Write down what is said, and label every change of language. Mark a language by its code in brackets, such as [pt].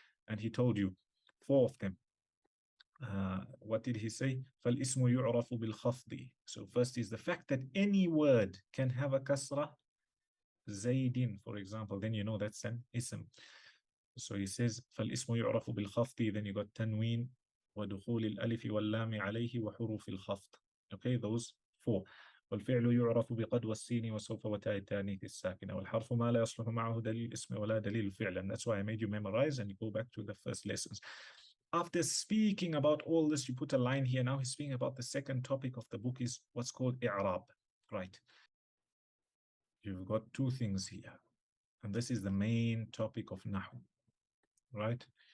[en] And he told you four of them. What did he say? [ar] فَالْإِسْمُ يُعْرَفُ بِالْخَفْضِ. [en] So first is the fact that any word can have a kasra. Zaydin, for example, then you know that's an ism. So he says [ar] فَالْإِسْمُ يُعْرَفُ بِالْخَفْضِ. [en] Then you got tanween [ar] وَدُخُولِ الْأَلِفِ وَاللَّامِ عَلَيْهِ وَحُرُوفِ الْخَفْض. [en] Okay, those four. [ar] والفعل يعرف بقد والسين وسوف وتاء التانيث الساكنة والحرف ما لا يصلح معه دليل الاسم ولا دليل الفعل. [en] And that's why I made you memorize and you go back to the first lessons. After speaking about all this, you put a line here. Now he's speaking about the second topic of the book, is what's called i'rab. Right. You've got two things here, and this is the main topic of Nahu. Right.